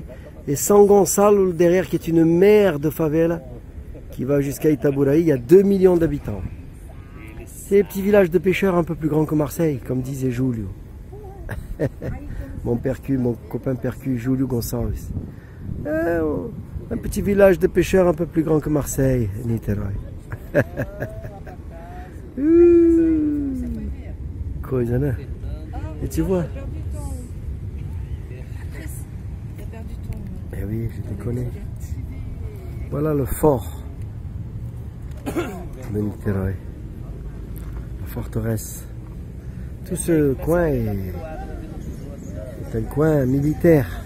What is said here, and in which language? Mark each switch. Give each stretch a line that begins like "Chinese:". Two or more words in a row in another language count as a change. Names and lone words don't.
French: Et São Gonçalo derrière, qui est une mer de favela, qui va jusqu'à Itaburaí. Il y a 2 millions d'habitants. C'est des petits villages de pêcheurs un peu plus grands que Marseille, comme disait Julio. Mon copain percu, Julio Gonçalves. Un petit village de pêcheurs un peu plus grand que Marseille, Niterói.
Portuguese: Coisa, né?
French: Et tu vois? Eh oui, je te connais. Voilà le fort de Niterói. La forteresse. Tout ce coin est un coin militaire.